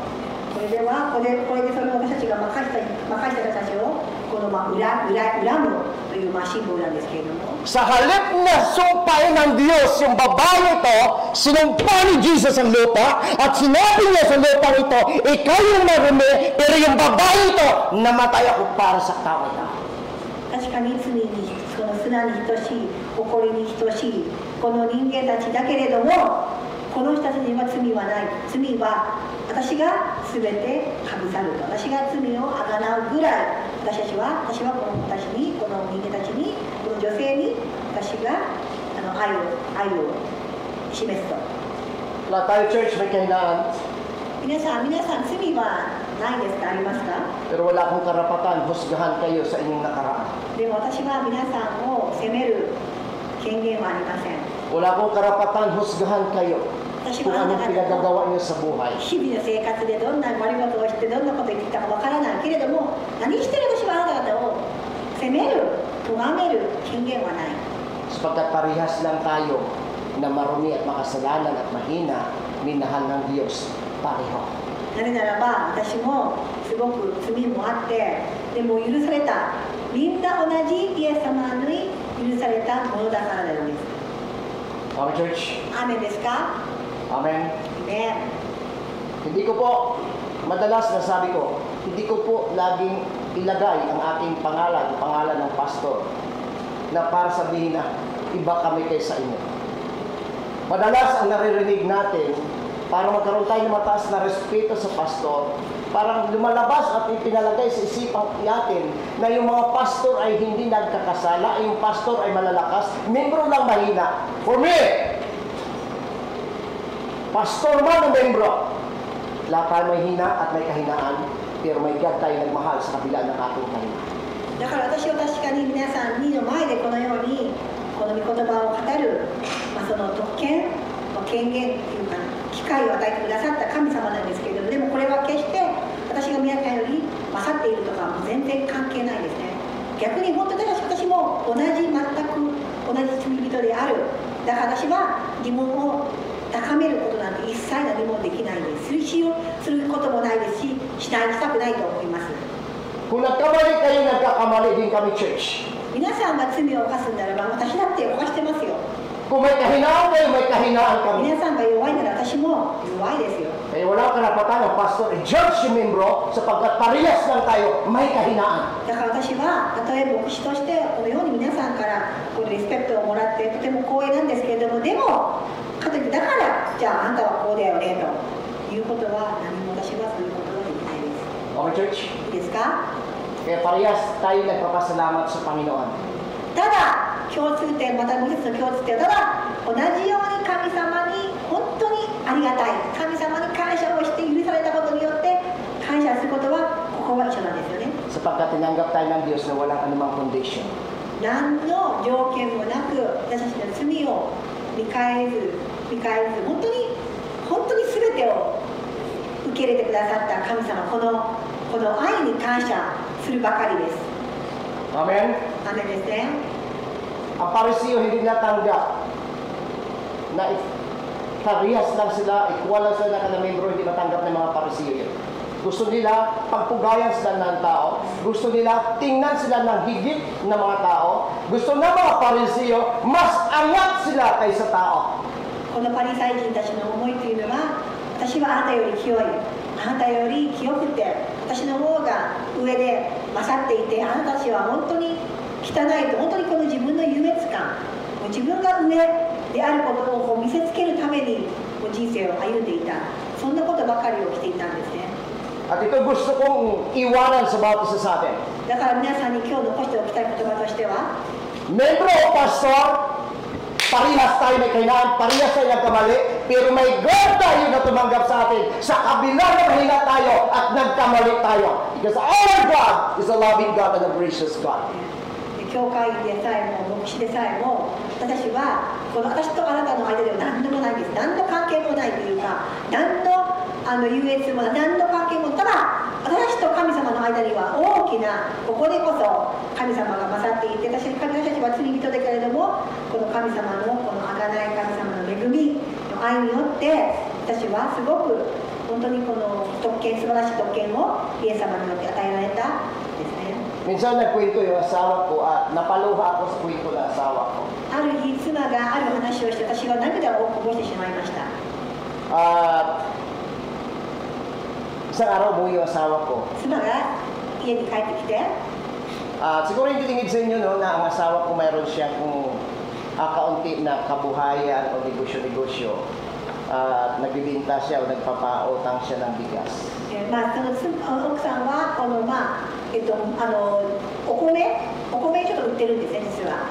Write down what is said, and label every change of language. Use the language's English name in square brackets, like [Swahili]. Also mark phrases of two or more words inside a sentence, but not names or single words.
[Japanese] これでその私たちが任した人たちをこの恨むというシンボルなんですけれども。 [Filipino] Sa halip na sumpain ng Diyos yung babae ito, sinumpa ni Jesus ang lupa at sinabi niya sa lupa ito, ikaw yung marumi, pero yung babae ito, namatay ako para sa tao ito. [Japanese] 確かに罪にその砂に等しい、誇りに等しいこの人間たちだけれども、この人たちには罪はない。罪は私が全てかぶさると。私が罪をあがなうぐらい、私はこの子たちに、この人間たちに、この女性に私が愛を示すと。 [Filipino] Wala tayo church, may kahinaan. [Japanese] 皆さん罪はないですか、ありますか？ [Filipino] Pero wala akong karapatan, husgahan kayo sa inyong nakaraan. [Japanese] でも私は皆さんを責める権限はありません。 [Filipino] Wala akong karapatan, husgahan kayo [Japanese] 私 [Filipino] kung [Japanese] はあな [Filipino] anong [Japanese] た方の [Filipino] pinagagawa niyo sa buhay. [Japanese] 日々の生活でどんな悪いことをしてどんなことを言ってきたかわからないけれども、何してる私はあなた方を責める、咎める権限はない。 [Filipino] Sapagkat parehas lang tayo na marumi at makasalanan at mahina, minahal ng Diyos pareho. [Japanese] なぜならば私もすごく罪もあって、でも許された、みんな同じイエス様に許されたものだからなんです。 [English] Amen, church? [Japanese] アーメンですか？ Amen? ね。 [Filipino] Hindi ko po, madalas nasabi ko, hindi ko po laging ilagay ang aking pangalan ng pastor, na para sabihin na iba kami kaysa inyo. Madalas ang naririnig natin, para magkaroon tayo ng mataas na respeto sa pastor, parang lumalabas at ipinalagay sa isipang natin na yung mga pastor ay hindi nagkakasala, yung pastor ay malalakas, membro lang mahina. [English] For me, [Filipino] pastor man ang membro, lahat tayo may hina at may kahinaan, pero may God tayo nagmahal sa kabila ng ating kahinaan. [Japanese] だから私は確かに皆さんの前でこのようにこの御言葉を語る、その特権、権限っていうか機会を与えてくださった神様なんですけれども、でもこれは決して私が皆さんより勝っているとかも全然関係ないですね。逆に本当に私も全く同じ罪人である。だから私は自分を高めることなんて一切何もできないです。することもないですし、したくないと思います。 [Filipino] Kung nagkamali kayo, nagkakamali din kami, church. [Japanese] 皆さんが罪を犯すんならば私だって犯してますよ。 [Filipino] Kung may kahinaan kayo, may kahinaan kami. [Japanese] 皆さんが弱いなら私も弱いですよ。 [Filipino] Kaya wala karapatan ng pastor i-judge yung membro sapagkat parehas lang tayo may kahinaan. [Japanese] だから私はたとえ牧師としてこのように皆さんからこのリスペクトをもらってとても光栄なんですけれども、でもかといってだからじゃああんたはこうだよねということは何も私はそういうことはできないです。 [English] Okay, church? [Japanese] いいですか？ [Filipino] Kaya parehas tayo nagpapasalamat sa Panginoon. [Japanese] ただ共通点、またもう一つの共通点は、ただ同じように神様に本当にありがたい、神様に感謝をして許されたことによって感謝することはここは一緒なんですよね。 [Filipino] Sapagkat tinanggap tayo ng Diyos na walang anumang condition. [Japanese] 何の条件もなく私たちの罪を見返ず本当に全てを受け入れてくださった神様、この愛に感謝するばかりです。 Amen? アーメンですね。 [Filipino] Ang Parisiyo hindi natanggap na parehas lang sila, equal lang sila na membro, hindi matanggap ng mga Parisiyo yun. Gusto nila pagpugayan sila ng tao, gusto nila tingnan sila ng higit ng mga tao, gusto ng mga Parisiyo mas angat sila kaysa tao. [Japanese] このパリサイ人たちの思いというのは、私はあなたより清い、あなたより清くて、私の方が上で勝っていて、あなたたちは本当に汚いと、本当にこの自分の優越感、自分が上であることを見せつけるために人生を歩んでいた、そんなことばかりをしていたんですね。 [Filipino] At ito gusto kong iwanan sa bawat isa sa atin. [Japanese] だから皆さんに今日残しておきたい言葉としては、 [Filipino] Membro o pastor, parehas tayo may kahinaan, parehas tayo nagkamali, pero may God tayo na tumanggap sa atin sa kabila na mahina tayo at nagkamali tayo. [English] Because our God is a loving God and a gracious God. [Japanese] 教会でさえも牧師でさえも、私はこの私とあなたの間では何でもないです。何の関係もないというか、何の優越も何の関係も、ただ私と神様の間には大きな、ここでこそ神様が勝っていて、私たちは罪人だけれども、この神様のこの贖い、神様の恵みの愛によって、私はすごく本当にこの特権、素晴らしい特権をイエス様によって与えられたんですね。 [Filipino] Minsan nagkwento yung asawa ko at napaluha ako sa kwento ng asawa ko. [Japanese] ある日、妻がある話をして、私は涙をこぼしてしまいました。 [Filipino] At isang araw umuwi yung asawa ko. [Japanese] 妻が家に帰ってきて、 [Filipino] Siguro hindi tingin sa inyo no, na ang asawa ko mayroon siyang kaunti na kabuhayan o negosyo-negosyo. Nagbibinta siya o nagpapautang siya ng bigas. [Japanese] まあ、その奥さんはこの、お米ちょっと売ってるんですね、実は。